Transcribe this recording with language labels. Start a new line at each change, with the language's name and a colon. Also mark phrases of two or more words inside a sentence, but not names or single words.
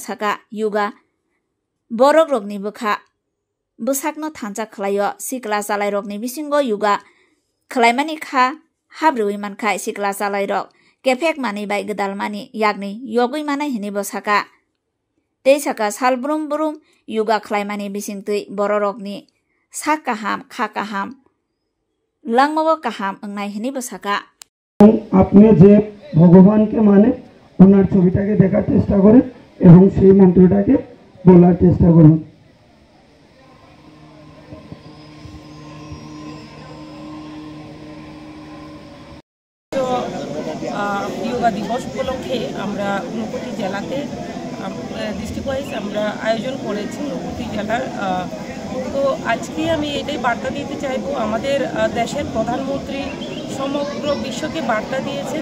Kok Borok: saka yuga borok rokni bukha busakno thancha khlaio sikla salai rokni bisingo yuga khlaimani kha habrui mankhai sikla salai rok kefek mani bai gedal mani yagni yogui mana hinibo saka tei saka sal brum brum yuga khlaimani bisingtui bororokni sakaham khakaham langmao kaham engnai hinibo saka
Bangla: আপনি যে ভগবানকে মানে ওনার ছবিটাকে দেখার চেষ্টা করেন এবং সেই মন্ত্রটাকে বলার চেষ্টা করুন যোগা দিবস উপলক্ষে আমরা ঊনকোটি জেলাতে
English: district wise
Bangla: আমরা আয়োজন করেছি ঊনকোটি জেলার তো আজকে আমি এটাই বার্তা দিতে চাইবো আমাদের দেশের প্রধানমন্ত্রী সমগ্র বিশ্বকে বার্তা দিয়েছেন